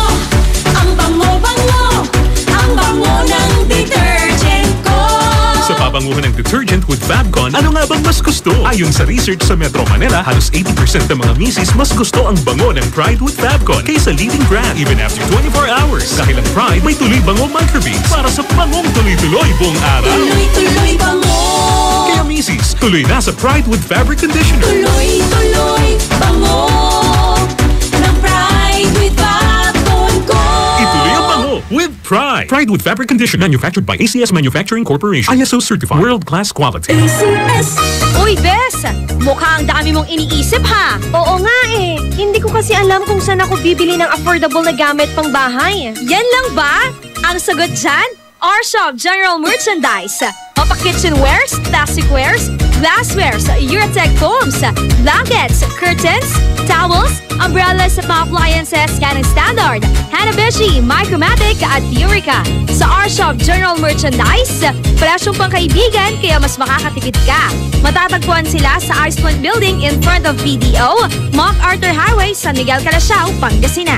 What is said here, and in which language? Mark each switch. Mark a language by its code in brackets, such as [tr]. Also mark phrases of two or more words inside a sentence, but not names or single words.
[tl] ang bango-bango, ang bango ng detergent ko. Sa pabanguhan ng [en] detergent with Fabcon, [tl] ano nga bang mas gusto? Ayon sa research sa Metro Manila, halos 80% ng mga misis mas gusto ang bango ng Pride with Fabcon kaysa [en] leading brand even after 24 hours. [tl] Dahil ang Pride may tuloy-bango microbeads para sa bangong tuloy-tuloy buong araw. Tuloy-tuloy bango. Kaya misis, tuloy na sa Pride with Fabric Conditioner. Tuloy-tuloy bango ng Pride with Fabcon ko. Ituloy ang bango with Pride. [en] Pride with Fabric Conditioner, manufactured by ACS Manufacturing Corporation. ISO certified, world-class quality. ACS. [tl] Uy, Bes! Mukhang dami mong iniisip, ha? Oo nga eh. Hindi ko kasi alam kung saan ako bibili ng affordable na gamit pang bahay. Yan lang ba? Ang sagot dyan? R-Shop General Merchandise. Mga pa-kitchenwares, plasticwares, glasswares, Eurotech foams, [en] blankets, curtains, towels, umbrellas, [tl] mga appliances, Canon Standard, Hanabishi, Micromatic at Eureka. Sa R-Shop General Merchandise, presyong pangkaibigan kaya mas makakatipid ka. Matatagpuan sila sa Ice Point Building [en] in front of [tl] PDO, MacArthur Highway, San Miguel, Calasiao, Pangasinan.